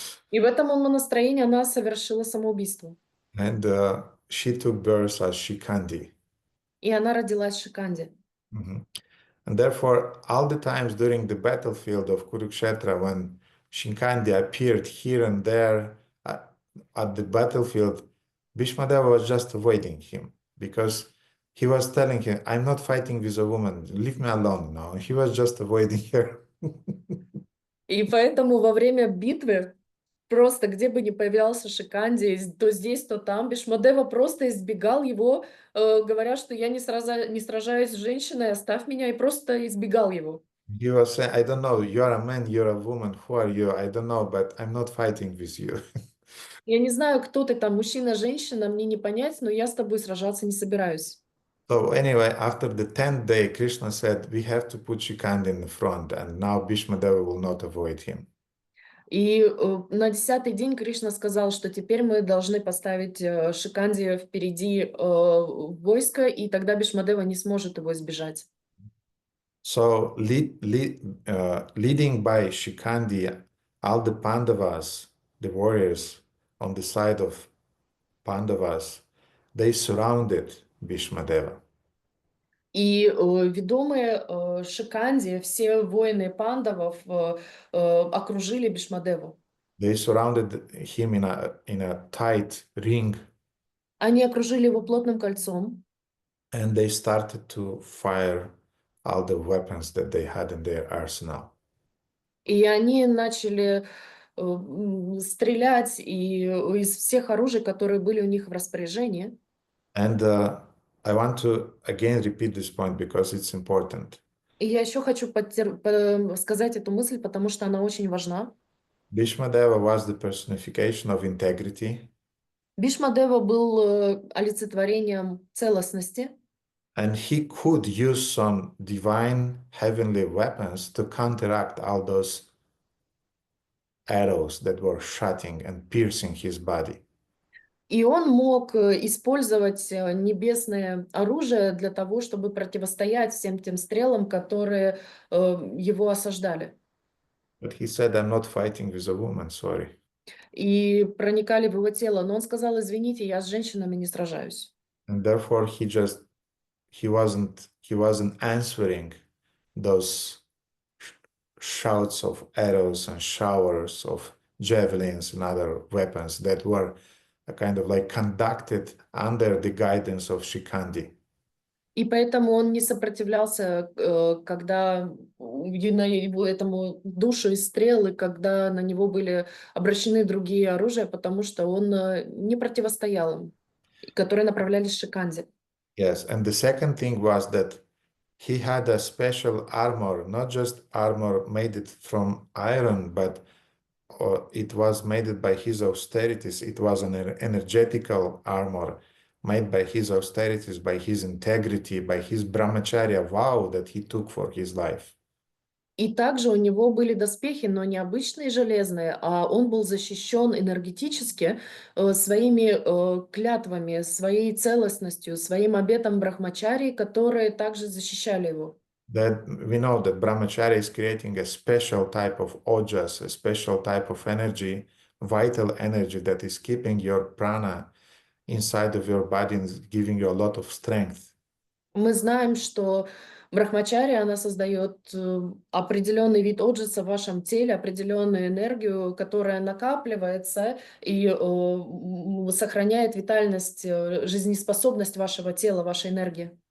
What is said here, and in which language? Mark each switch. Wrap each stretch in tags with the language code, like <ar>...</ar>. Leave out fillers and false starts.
<ru>И в этом настроении она совершила самоубийство.</ru> <en>And she took birth as Shikandi.</en> <ru>И она родилась Шиканди.</ru> <en>And therefore, all the times during the battlefield of Kurukshetra, when Shikandi appeared here and there at the battlefield, Bhīṣmadeva was just avoiding him because he was telling him, I'm not fighting with a woman, leave me alone now. He was just avoiding her.</en> <ru>И поэтому во время битвы, просто где бы ни появлялся Шиканди, то здесь, то там, Бhīṣmadeva просто избегал его, говоря, что я не сражаюсь с женщиной, оставь меня, и просто избегал его.</ru> <en>He was saying, I don't know, you're a man, you're a woman, who are you? I don't know, but I'm not fighting with you.</en> <ru>Я не знаю, кто ты там, мужчина, женщина, мне не понять, но я с тобой сражаться не собираюсь.</ru> <en>So anyway, after the 10th day, Krishna said, we have to put Shikandi in the front, and now Bhīṣmadeva will not avoid him.</en> <ru>И на 10-й день Кришна сказал, что теперь мы должны поставить Шиканди впереди войска, и тогда Бhīṣmadeva не сможет его избежать.</ru> <en>So leading by Shikandi, all the Pandavas, the warriors on the side of Pandavas, they surrounded Bhīṣmadeva.</en> <ru>И ведомые Шиканди, все воины пандавов окружили Бhīṣmadevу.</ru> <en>They surrounded him in a tight ring.</en> <ru>Они окружили его плотным кольцом.</ru> <en>And they started to fire all the weapons that they had in their arsenal.</en> <ru>И они начали стрелять из всех оружий, которые были у них в распоряжении.</ru> <en>And I want to again repeat this point because it's important.</en> <ru>И я еще хочу сказать эту мысль, потому что она очень важна.</ru> <en>Bhīṣmadeva was the personification of integrity.</en> <ru>Bhīṣmadeva был олицетворением целостности.</ru> <en>And he could use some divine heavenly weapons to counteract all those arrows that were shooting and piercing his body.</en> <ru>И он мог использовать небесное оружие для того, чтобы противостоять всем тем стрелам, которые его осаждали.</ru> <en>But he said, I'm not fighting with a woman, sorry.</en> <ru>И проникали в его тело. Но он сказал, извините, я с женщинами не сражаюсь.</ru> <en>And therefore he wasn't answering those shouts of arrows and showers of javelins and other weapons that were kind of like conducted under the guidance of Shikandi.</en> <ru>И поэтому он не сопротивлялся, когда этому душу из стрелы, когда на него были обращены другие оружия, потому что он не противостоял им, которые направлялись Шиканди.</ru> <en>Yes, and the second thing was that he had a special armor, not just armor made it from iron, but it was made by his austerities. It was an energetical armor made by his austerities, by his integrity, by his brahmacharya vow that he took for his life.</en> <ru>И также у него были доспехи, но не обычные железные, а он был защищен энергетически своими клятвами, своей целостностью, своим обетом брахмачарии, которые также защищали его.</ru> <en>that we know that brahmacharya is creating a special type of ojas, a special type of energy, vital energy that is keeping your prana inside of your body and giving you a lot of strength.</en> <ru>Мы знаем, что брахмачарья, она создает определенный вид оджаса в вашем теле, определенную энергию, которая накапливается и сохраняет витальность, жизнеспособность вашего тела, вашей энергии.</ru>